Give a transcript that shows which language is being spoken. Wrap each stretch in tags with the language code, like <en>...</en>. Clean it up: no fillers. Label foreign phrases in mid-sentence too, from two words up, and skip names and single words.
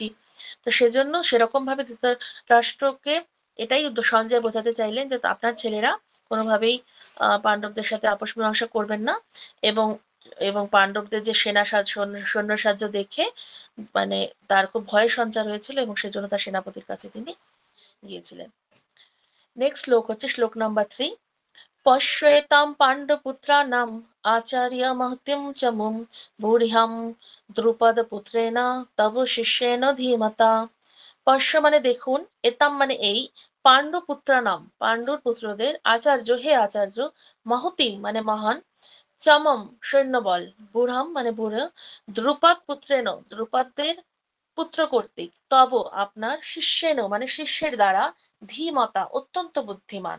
<bn>তো সেজন্য সেরকম ভাবে ধৃতরাষ্ট্রকে এটাই সঞ্জয় বোঝাতে চাইলেন যে আপনার ছেলেরা কোনোভাবেই পাণ্ডবদের সাথে আপোষ মীমাংসা করবেন না, এবং এবং পাণ্ডবদের যে সৈন্য সাহায্য দেখে মানে তার খুব ভয়ের সঞ্চার হয়েছিল, এবং সেজন্য তার সেনাপতির কাছে তিনি গিয়েছিলেন। নেক্সট শ্লোক হচ্ছে শ্লোক নাম্বার 3।</bn> <sa>পশ্যেতাং পাণ্ডবপুত্রাণাম আচার্যমহতীং চ মুম ভূরিহাম দ্রুপদপুত্রেণ তব শিষ্যেন ধীমতা।</sa> <bn>পশ্য মানে দেখুন, এতাম মানে এই, পাণ্ডুপুত্রানাম পাণ্ডুর পুত্রদের, আচার্য হে আচার্য, মহতিম মানে মহান, চমম সৈন্যবল, বুড়াম মানে বুড়ো,</bn> <sa>দ্রুপদ পুত্রেণ</sa> <bn>দ্রুপদের পুত্র কর্তৃক, তব আপনার, শিষ্যেন মানে শিষ্যের দ্বারা, ধীমতা অত্যন্ত বুদ্ধিমান।</bn>